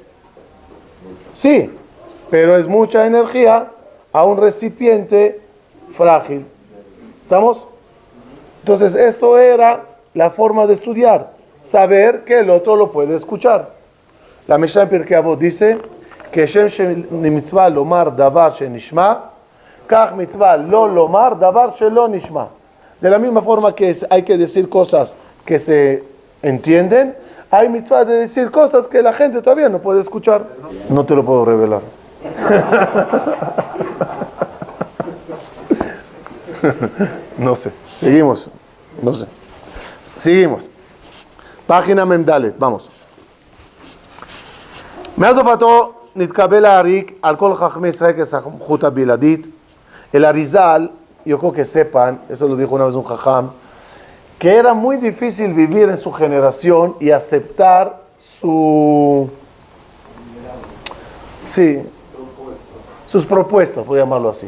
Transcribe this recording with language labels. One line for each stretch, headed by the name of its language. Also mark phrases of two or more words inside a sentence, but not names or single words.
Spanish: Sí, pero es mucha energía a un recipiente frágil. ¿Estamos? Entonces, eso era la forma de estudiar. Saber que el otro lo puede escuchar. La Mishnah en Pirkei Avot dice que
Hebrew: שם מצוה לומר דבר שנשמע, כך מצוה לא לומר דבר שלא נשמע.
Spanish: De la misma forma que hay que decir cosas que se entienden, hay mitzvah de decir cosas que la gente todavía no puede escuchar. No te lo puedo revelar. No sé. Seguimos. No sé. Seguimos. Página Memdalet. Vamos.
Hebrew: מאז הופעתו נתקבל העריק על כל חכמי ישראל כסמכות הבלעדית.
Spanish: El Arizal, yo creo que sepan, eso lo dijo una vez un jajam, que era muy difícil vivir en su generación y aceptar sus propuestas, por llamarlo así.